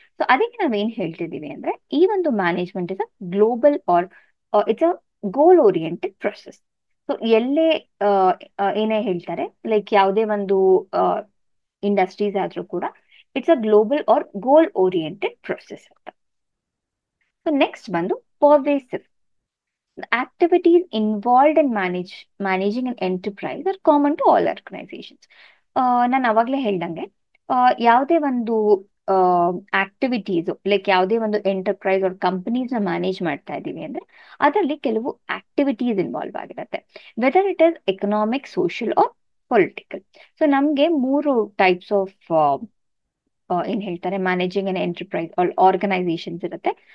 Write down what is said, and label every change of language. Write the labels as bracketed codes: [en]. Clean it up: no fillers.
[kn] So ಅದಕ್ಕೆ ನಾವೇನ್ ಹೇಳ್ತಿದೀವಿ ಅಂದ್ರೆ ಈ ಒಂದು [en] Management is a global or it's a goal oriented process. [kn] So ಎಲ್ಲೇ ಏನೇ ಹೇಳ್ತಾರೆ ಲೈಕ್ ಯಾವುದೇ ಒಂದು ಇಂಡಸ್ಟ್ರೀಸ್ ಆದ್ರೂ ಕೂಡ [en] it's a global or goal oriented process [kn] ಅಂತ. ಸೊ ನೆಕ್ಸ್ಟ್ ಬಂದು pervasive. [en] Activities involved in managing an enterprise are common to all organizations. [kn] ನಾನು ಅವಾಗಲೇ ಹೇಳ್ದಂಗೆ ಯಾವುದೇ ಒಂದು ಆಕ್ಟಿವಿಟೀಸ್ ಲೈಕ್ ಯಾವುದೇ ಒಂದು ಎಂಟರ್ಪ್ರೈಸ್ ಅವ್ರ ಕಂಪನೀಸ್ ನ ಮ್ಯಾನೇಜ್ ಮಾಡ್ತಾ ಇದೀವಿ ಅಂದ್ರೆ ಅದರಲ್ಲಿ ಕೆಲವು ಆಕ್ಟಿವಿಟೀಸ್ ಇನ್ವಾಲ್ವ್ ಆಗಿರುತ್ತೆ, [en] Whether it is economic, social or political. [kn] So ನಮ್ಗೆ ಮೂರು ಟೈಪ್ಸ್ ಆಫ್ ಏನ್ ಹೇಳ್ತಾರೆ ಮ್ಯಾನೇಜಿಂಗ್ ಅನ್ ಎಂಟರ್ಪ್ರೈಸ್ ಆರ್ಗನೈಸೇಷನ್ಸ್ ಇರುತ್ತೆ.